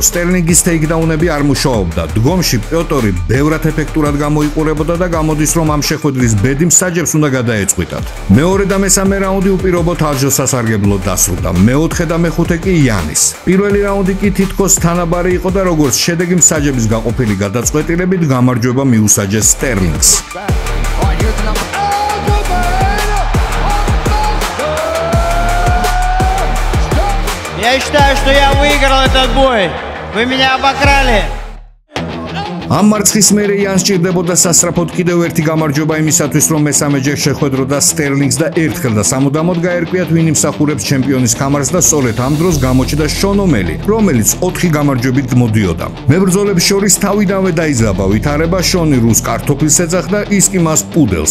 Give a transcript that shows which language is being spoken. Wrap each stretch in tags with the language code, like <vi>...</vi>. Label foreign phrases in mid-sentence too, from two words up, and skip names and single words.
<ka>სტერლინგის ტეიქდაუნები არ მუშაობდა. დგომში პიოტორი ბევრად ეფექტურად მოიყურებოდა და გამოდის რომ ამ შეხვედრის ბედი მსაჯებს უნდა გადაეწყვიტათ. მეორე და მესამე რაუნდი უპირობოდ ალჟოს სასარგებლოდ დასრულდა. მეოთხე და მეხუთე კი იანის. პირველი რაუნდი კი თითქოს თანაბარი იყო და როგორც შედეგი მსაჯების გაყოფილი გადაწყვეტილებით გამარჯვება მიუსაჯეს სტერლინგს.</ka> <ru>Я считаю, что я выиграл этот бой. Вы меня обокрали.</ru> <ka>ამ მარცხის მერე იანს ჭირდებოდა სასწრაფოდ კიდევ ერთი გამარჯვება იმისათვის, რომ მესამეჯერ შეხვედროდა სტერლინგს და ერთხელ და სამუდამოდ გაერკვიათ, ვინ იმსახურებს ჩემპიონის კამარს და სწორედ ამ დროს გამოჩნდა შონ ომელი, რომელიც 4 გამარჯვებით მოდიოდა. მებრძოლებს შორის თავიდანვე დაიძაბა ვითარება, შონი რუს კარტოფილს ეძახდა, ის კი მას პუდელს.</ka>